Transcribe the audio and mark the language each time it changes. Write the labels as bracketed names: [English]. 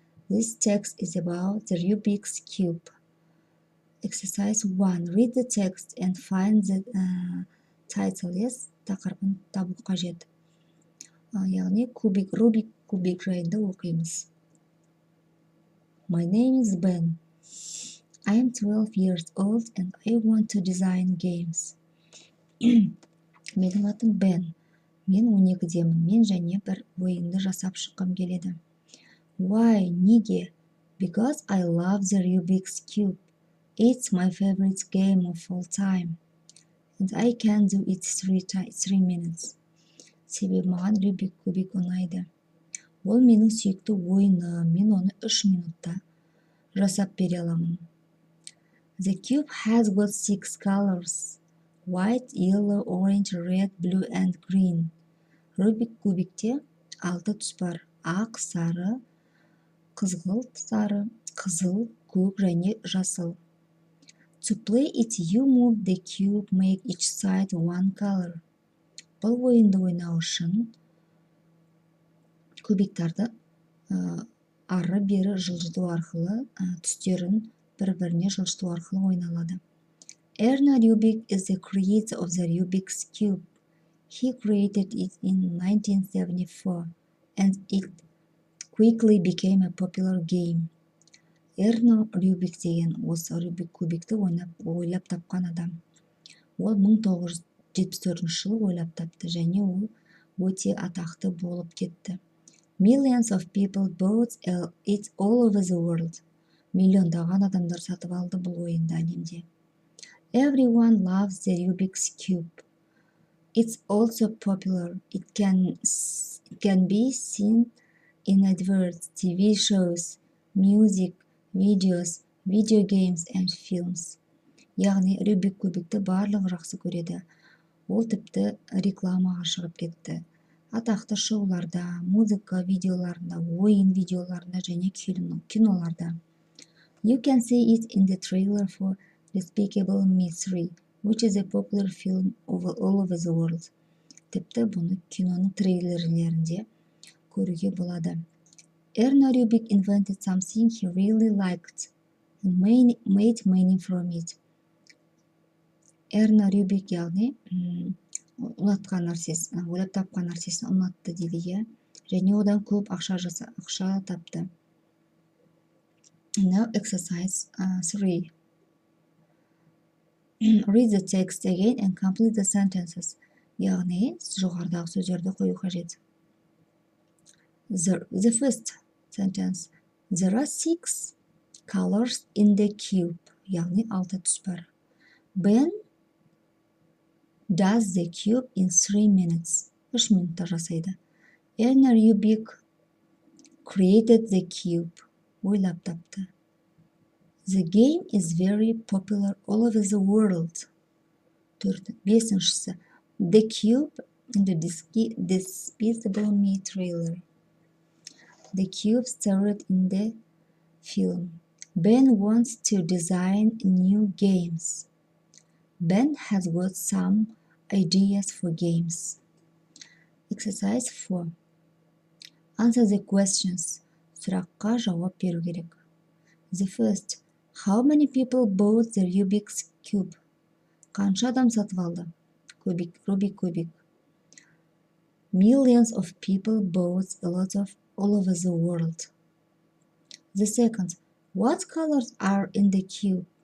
[English] This text is about the Rubik's Cube. Exercise 1. Read the text and find the title. [Kazakh] Yes, тақырыбын табу қажет. Яғни Rubik кубик жайында оқимыз. [English] My name is Ben. I am 12 years old and I want to design games. [Kazakh] Менің атым Бен. Мен 12-демін. Мен және бір ойынды жасап шыққым келеді. [English] Why? [Kazakh] Неге? [English] Because I love the Rubik's Cube. It's my favorite game of all time. And I can do it 3 minutes. [Kazakh] Себебі маған Rubik кубик ұнайды. Ол менің сүйікті ойыным. Мен оны 3 минутта жасап бере аламын. [English] The cube has got 6 colors. White, yellow, orange, red, blue and green. [Kazakh] Rubik кубикте 6 түс бар. Ақ, сары, қызғылт, сары, қызыл, көк және жасыл. [English] To play it, you move the cube, make each side one color. [Kazakh] Бұл ойынды ойнау үшін кубиктарды ары-бері жылжыту арқылы түстерін бір-біріне жылжыту арқылы ойналады. [English] Erno Rubik is the creator of the Rubik's Cube. He created it in 1974 and it quickly became a popular game. [Kazakh] Erno Rubik деген осы Rubik кубикті ойлап тапқан адам. Ол 1974 жылы ойлап тапты және ол өте атақты болып кетті. [English] Millions of people bought it all over the world. [Kazakh] Миллиондаған адамдар сатып алды бұл ойынды әлемде. [English] Everyone loves the Rubik's Cube. It's also popular. It can be seen in adverts, TV shows, music, videos, video games and films. [Kazakh] Яғни Rubik кубикті барлығы жақсы көреді. Ол тіпті рекламаға шығып кетті. Атақты шоуларда, музыка видеоларында, ойын видеоларында және киноларда. [English] You can see it in the trailer for Despicable Me 3, which is a popular film all over the world. [Kazakh] Тіпті бұны киноның трейлерлерінде көруге болады. [English] Erno Rubik invented something he really liked and made money from it. [Kazakh] Erno Rubik яғни ұнатқан нәрсесін, ойлап тапқан нәрсесін ұнатты дейді, және одан көп ақша тапты. [English] Now exercise 3. Read the text again and complete the sentences. [Kazakh] Яғни жоғарыдағы сөздерді қою қажет. [English] The first sentence. There are 6 colors in the cube. [Kazakh] Яғни 6 түс бар. [English] Ben does the cube in 3 minutes. [Kazakh] 3 минутта жасайды. [English] Erno Rubik created the cube. [Kazakh] Ойлап тапты. [English] The game is very popular all over the world. [Kazakh] 5-шісі. [English] The cube in the Despicable Me trailer. The cube starred in the film. Ben wants to design new games. Ben has got some ideas for games. Exercise 4. Answer the questions. [Kazakh] Сұраққа жауап беру керек. [English] The first. How many people bought the Rubik's Cube? [Kazakh] Қанша адам сатып алды? Rubik кубик. [English] Millions of people bought a lot of all over the world. The second. What colors are in the cube?